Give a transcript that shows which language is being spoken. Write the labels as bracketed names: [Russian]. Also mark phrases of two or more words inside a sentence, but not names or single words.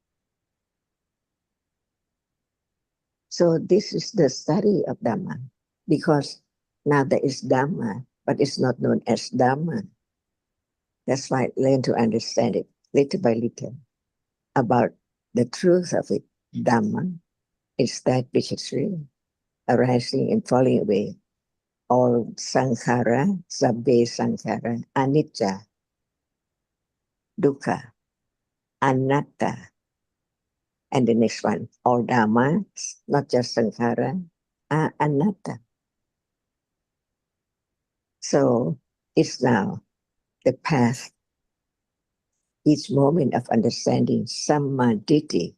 [English] So this is the study of Dhamma, because now there is Dhamma, but it's not known as Dhamma. That's why I learn to understand it little by little about the truth of it. Dhamma is that which is real, arising and falling away. [Pali] All sankhara, sabbe sankhara, anicca, dukkha, anatta. [English] And the next one, all dhamma, not just sankhara, are anatta. So it's now the path, each moment of understanding, sammaditthi.